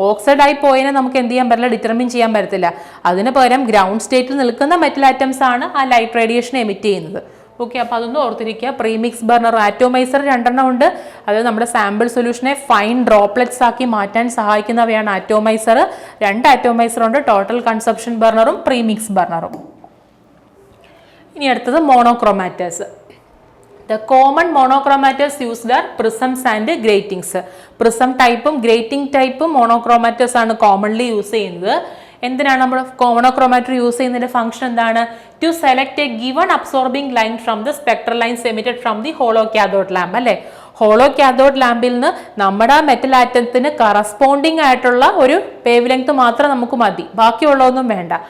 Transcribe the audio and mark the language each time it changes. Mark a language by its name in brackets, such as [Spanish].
[Malayalam] Oxide ആയി പോയതിനെ നമുക്ക് എന്ത് ചെയ്യാൻ പറ്റില്ല, ഡിറ്റർമിൻ ചെയ്യാൻ പറ്റത്തില്ല. അതിന് പകരം ഗ്രൗണ്ട് സ്റ്റേറ്റിൽ നിൽക്കുന്ന മെറ്റൽ ആറ്റംസ് ആണ് ആ ലൈറ്റ് റേഡിയേഷൻ എമിറ്റ് ചെയ്യുന്നത്. ഓക്കെ, അപ്പോൾ അതൊന്നും ഓർത്തിരിക്കുക. പ്രീമിക്സ് ബർണർ, ആറ്റോമൈസർ 2 ഉണ്ട്. അത് നമ്മുടെ സാമ്പിൾ സൊല്യൂഷനെ ഫൈൻ ഡ്രോപ്ലെറ്റ്സ് ആക്കി മാറ്റാൻ സഹായിക്കുന്നവയാണ് ആറ്റോമൈസർ. 2 ആറ്റോമൈസർ ഉണ്ട്, ടോട്ടൽ കൺസപ്ഷൻ ബർണറും പ്രീമിക്സ് ബർണറും. ഇനി അടുത്തത് മോണോക്രോമാറ്റേഴ്സ്. [English] The common monochromators used are prisms and gratings. Prism type grating type monochromators ആണ് commonly use ചെയ്യുന്നത്. [Malayalam] എന്തിനാണ് നമ്മൾ മോണോക്രോമാറ്റർ യൂസ് ചെയ്യുന്നതിന്റെ ഫംഗ്ഷൻ എന്താണ്, [English] To select a given absorbing line from the spectral lines emitted from the hollow cathode lamp. [Malayalam] അല്ലേ, hollow cathode ലാമ്പിൽ നിന്ന് നമ്മുടെ metal ആറ്റത്തിന് corresponding ആയിട്ടുള്ള ഒരു വേവ് ലെങ്ത് മാത്രം നമുക്ക് മതി, ബാക്കിയുള്ളതൊന്നും വേണ്ട.